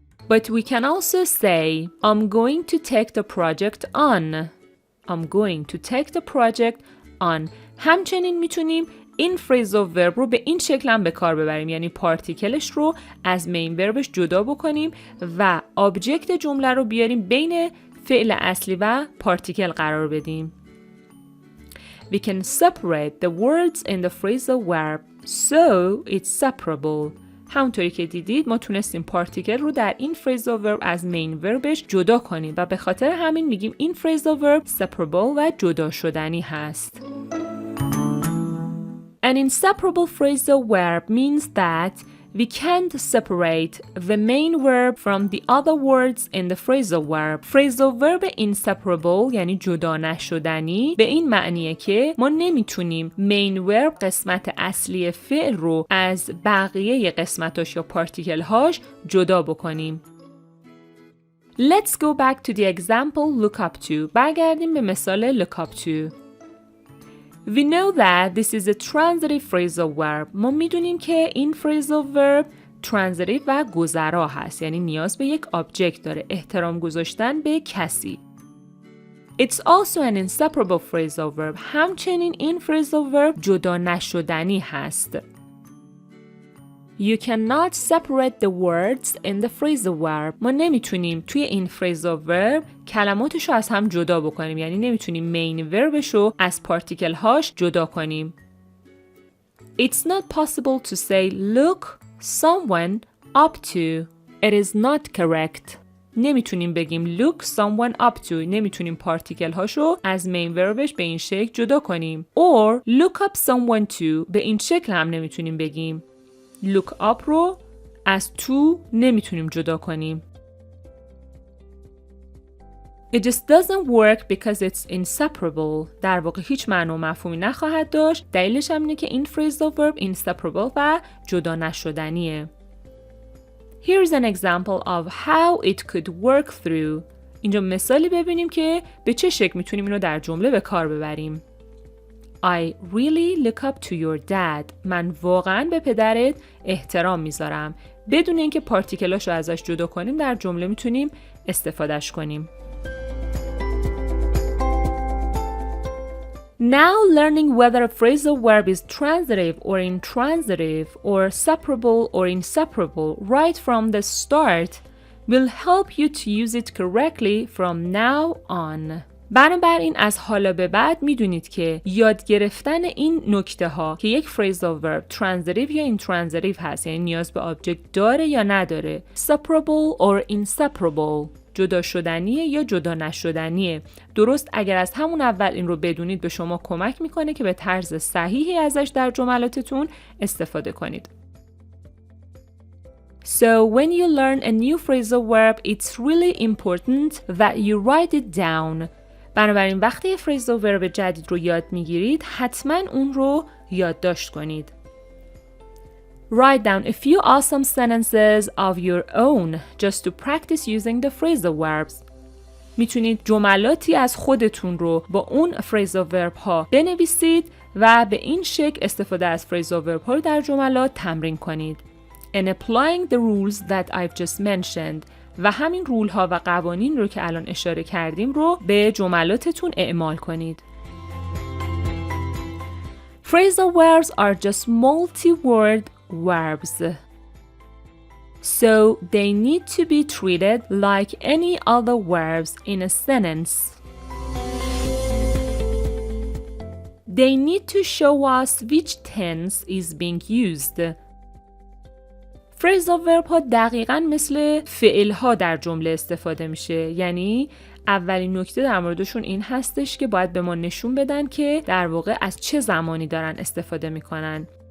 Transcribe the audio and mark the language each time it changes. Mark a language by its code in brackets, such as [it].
[en] But we can also say I'm going to take the project on. I'm going to take the project on. [fa] همچنین میتونیم این phrasal verb رو به این شکل هم به کار ببریم یعنی پارتیکلش رو از مین وربش جدا بکنیم و آبجکت جمله رو بیاریم بین فعل اصلی و پارتیکل قرار بدیم. [en] we can separate the words in the phrasal verb so it's separable. [fa] همونطوری که دیدید ما تونستیم پارتیکل رو در این phrasal verb از main verbش جدا کنیم و به خاطر همین میگیم این phrasal verb separable و جدا شدنی هست. [en] An inseparable phrasal verb means that we can't separate the main verb from the other words in the phrasal verb. [fa] Phrasal verb inseparable یعنی جدا نشدنی به این معنیه که ما نمیتونیم main verb قسمت اصلی فعل رو از بقیه قسمتاش یا پارتیکل‌هاش جدا بکنیم. [en] Let's go back to the example look up to. [fa] برگردیم به مثال [en] look up to. We know that this is a transitive phrasal verb. [fa] ما میدونیم که این phrasal verb transitive و گذرا هست. یعنی نیاز به یک object داره. احترام گذاشتن به کسی. [en] It's also an inseparable phrasal verb. [fa] همچنین این phrasal verb جدا نشدنی هست. [en] You cannot separate the words in the phrasal verb. [fa] ما nemitunیم توی این phrasal verb کلماتشو از هم جدا بکنیم. یعنی نمیتونیم main verbشو از particle هاش جدا کنیم. [en] It's not possible to say look someone up to. It is not correct. [fa] نمیتونیم بگیم [en] look someone up to. [fa] نمیتونیم particle هاشو از main verbش به این شکل جدا کنیم. [en] Or look up someone to. [fa] به این شکل هم نمیتونیم بگیم. look up رو از to نمیتونیم جدا کنیم. [en] It just doesn't work because it's inseparable. [fa] در واقع هیچ معنی و مفهومی نخواهد داشت. دلیلش هم اینه که این phrasal verb inseparable و جدا نشدنیه. [en] Here's an example of how it could work through. [fa] اینجا مثالی ببینیم که به چه شکل میتونیم اینو در جمله به کار ببریم. [en] I really look up to your dad. [fa] من واقعاً به پدرت احترام میذارم. بدون اینکه پارتیکلاشو ازش جدا کنیم در جمله میتونیم استفادهش کنیم. [en] Now learning whether a phrasal verb is transitive or intransitive or separable or inseparable right from the start will help you to use it correctly from now on. [fa] بنابراین از حالا به بعد میدونید که یاد گرفتن این نکته ها که یک phrasal verb transitive یا intransitive هست، یعنی نیاز به object داره یا نداره، separable or inseparable، جدا شدنیه یا جدا نشدنیه، درست اگر از همون اول این رو بدونید به شما کمک میکنه که به طرز صحیحی ازش در جملاتتون استفاده کنید. [en] So when you learn a new phrasal verb, it's really important that you write it down. بنابراین وقتی phrasal verb جدید رو یاد میگیرید حتما اون رو یادداشت کنید. Write down a few awesome sentences of your own just to practice using the phrasal verbs. میتونید جملاتی از خودتون رو با اون phrasal verb ها بنویسید و به این شکل استفاده از phrasal verb ها رو در جملات تمرین کنید. And applying the rules that I've just mentioned. و همین رول ها و قوانین رو که الان اشاره کردیم رو به جملاتتون اعمال کنید. Phrasal verbs are just multi-word verbs. So they need to be treated like any other verbs in a sentence. They need to show us which tense is being used. [fa] phrasal verb ها دقیقاً مثل فعل ها در جمله استفاده میشه. یعنی اولین نکته در موردشون این هستش که باید به ما نشون بدن که در واقع از چه زمانی دارن استفاده میکنن.